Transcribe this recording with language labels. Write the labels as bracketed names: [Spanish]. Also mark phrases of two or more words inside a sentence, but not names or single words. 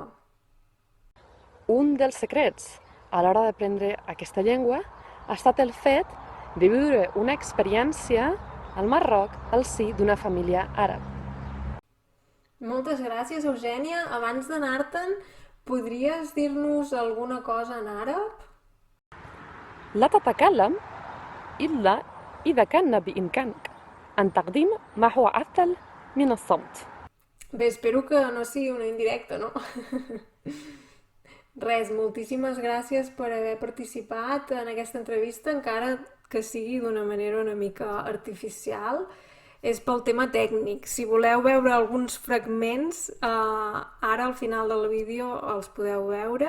[Catalan] Un dels secrets a l'hora d'aprendre aquesta llengua ha estat el fet de viure una experiència al Marroc al si d'una família àrab. Moltes gràcies, Eugènia. Abans d'anar-te'n, podries dir-nos alguna cosa en àrab? [Arabic] لا تتكلم إلا إذا كان بإمكانك أن تقدم ما هو أفضل من الصمت. [Catalan] Bé, espero que no sigui una indirecta, no? Res, moltíssimes gràcies per haver participat en aquesta entrevista, encara que sigui d'una manera una mica artificial. És pel tema tècnic. Si voleu veure alguns fragments, ara al final del vídeo els podeu veure.